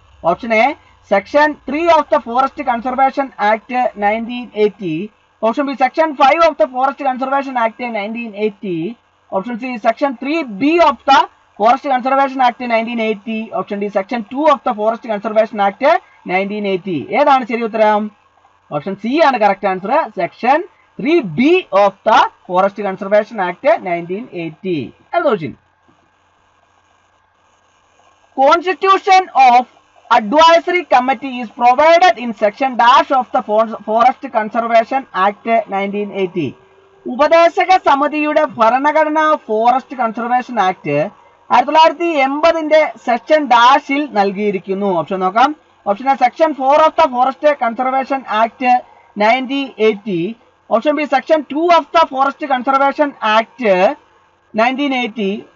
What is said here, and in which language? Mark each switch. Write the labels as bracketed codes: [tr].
[en] Option A section 3 of the forest conservation act 1980, option B section 5 of the forest conservation act 1980, option C section 3B of the forest conservation act 1980, option D section 2 of the forest conservation act 1980. [ml] ഏതാണ് ശരി ഉത്തരം? Option C ആണ് correct answer, section 3B of the forest conservation act 1980. Constitution of [en] advisory committee is provided in section dash of the Forest Conservation Act 1980. [ml] ഉപദേശക സമിതിയുടെ ഭരണഘടന forest conservation act 1980 section ഡാഷിൽ നൽകിയിരിക്കുന്നു. Option നോക്കാം. [en] Option A section 4 of the forest conservation act 1980. Option B section 2 of the forest conservation act 1980.